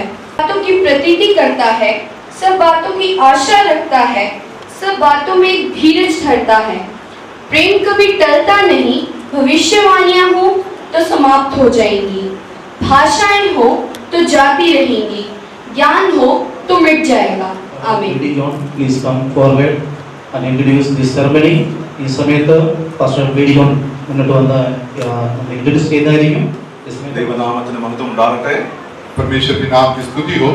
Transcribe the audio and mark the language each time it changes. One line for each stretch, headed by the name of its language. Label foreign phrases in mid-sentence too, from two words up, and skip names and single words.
Hindi: बातों की प्रतीति करता है, सब बातों की आशा रखता है, सब बातों में धीरज धरता है। प्रेम कभी टलता नहीं, भविष्यवाणियां हो तो समाप्त हो जाएंगी, भाषाएं हो तो जाती रहेंगी, ज्ञान हो तो मिट जाएगा। आमीन।
English: Please come forward and introduce this ceremony.
Malayalam: ഈ സമയത്ത് പാസ്റ്റർ വീഡിയോൺ മുന്നോട്ട് വന്ന് ഇൻട്രൊഡ്യൂസ് ചെയ്യുന്നതായിരിക്കും. ദൈവനാമത്തിന് മഹത്വം ഉണ്ടാകട്ടെ.
Hindi: परमेश्वर के नाम की स्तुति हो।